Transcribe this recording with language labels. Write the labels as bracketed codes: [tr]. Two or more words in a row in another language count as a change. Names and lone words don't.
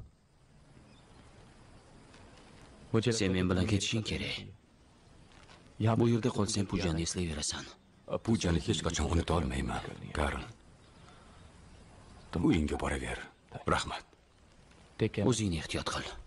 [uz] मुझे sen men bilan ketishing kerak. यहाँ Bu yerda qolsang Poojani eslayverasan. Poojani hech qachon unuta olmayman, Karan. Uyingga boraver. Rahmat. [en] take care [uz] O'zingni ehtiyot qil.